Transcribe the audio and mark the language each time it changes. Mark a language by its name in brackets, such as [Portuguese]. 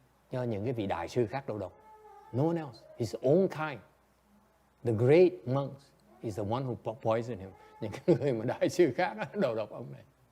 [Vietnamese] Do những cái vị đại sư khác đầu độc. [English] No one else. His own kind. The great monks is the one who poisoned him. [Vietnamese] Những cái người mà đại sư khác đầu độc ông này.